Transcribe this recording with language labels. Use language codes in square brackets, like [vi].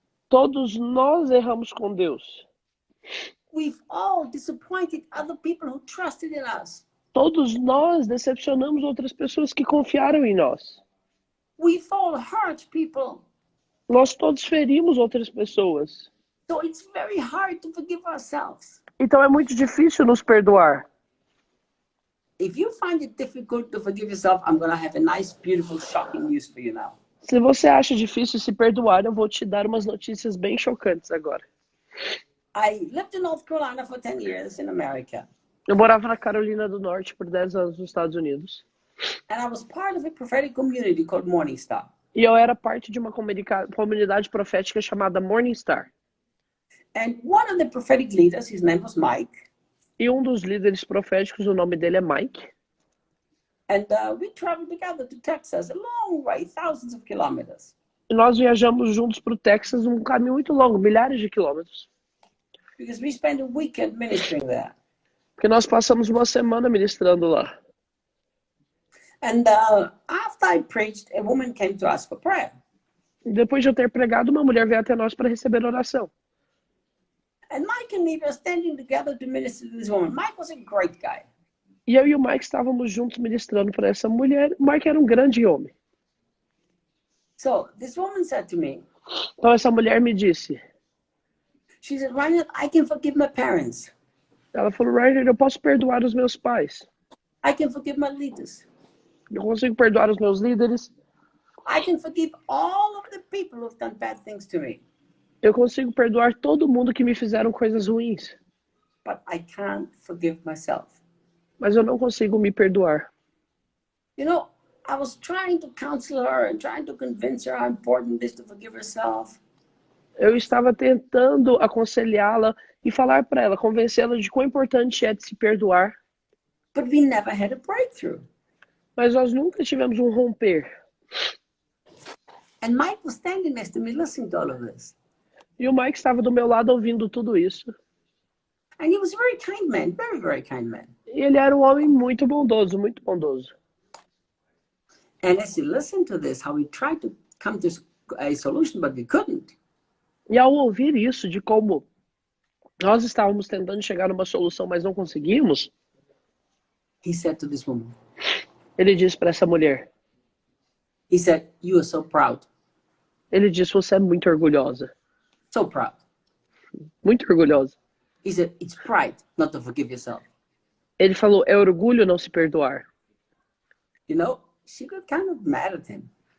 [pt] Todos nós erramos com Deus. [en] We've all disappointed other people who trusted in us. [pt] Todos nós decepcionamos outras pessoas que confiaram em nós. [en] We've all hurt people. [pt] Nós todos ferimos outras pessoas. [en] So it's very hard to forgive ourselves. [pt] Então é muito difícil nos perdoar. [en] If you find it difficult to forgive yourself, I'm going to have a nice, beautiful, shocking news for you now. [pt] Se você acha difícil se perdoar, eu vou te dar umas notícias bem chocantes agora. [en] I lived in North Carolina for 10 years in America. [pt] Eu morava na Carolina do Norte por 10 anos nos Estados Unidos. [en] And I was part of a prophetic community called Morning Star. [pt] E eu era parte de uma comunidade profética chamada Morning Star. [en] And one of the prophetic leaders, his name was Mike. [pt] E um dos líderes proféticos, o nome dele é Mike. [en] And we traveled together to Texas, a long way, thousands of kilometers. [pt] E nós viajamos juntos para o Texas, um caminho muito longo, milhares de quilômetros. [en] Because we spent a weekend ministering there. [pt] Porque nós passamos uma semana ministrando lá. [en] And after I preached, a woman came to us for prayer. [pt] Depois de eu ter pregado, uma mulher veio até nós para receber oração. [en] And Mike and me were standing together to minister to this woman. Mike was a great guy. [pt] E eu e o Mike estávamos juntos ministrando para essa mulher. O Mike era um grande homem. [en] So this woman said to me, [pt] Então essa mulher me disse, [en] she said, Reinhard, I can forgive my parents. [pt] ela falou, Reinhard, eu posso perdoar os meus pais. [en] I can forgive my leaders. [pt] Eu consigo perdoar os meus líderes. [en] I can forgive all of the people who've done bad things to me. [pt] Eu consigo perdoar todo mundo que me fizeram coisas ruins. [en] But I can't forgive myself. [pt] Mas eu não consigo me perdoar. [en] You know, I was trying to counsel her and trying to convince her how important it is to forgive herself. [pt] Eu estava tentando aconselhá-la e falar para ela, convencê-la de quão importante é de se perdoar. [en] But we never had a breakthrough. [pt] Mas nós nunca tivemos um romper. [en] And Mike was standing next to me listening to all of this. [pt] E o Mike estava do meu lado ouvindo tudo isso. [en] And he was a very kind man, very, very kind man. [pt] E ele era um homem muito bondoso, muito bondoso. [en] And as he listened to this, how we tried to come to a solution, but we couldn't. [pt] E ao ouvir isso, de como nós estávamos tentando chegar numa solução, mas não conseguimos, [en] He said to this woman, [pt] ele disse para essa mulher, [en] he said, you are so proud, [pt] ele disse, você é muito orgulhosa. [en] so proud. [pt] Muito orgulhosa. [en] He said, it's pride not to forgive yourself. [pt] Ele falou, é orgulho não se perdoar. [en] You know, she got kind of mad at him.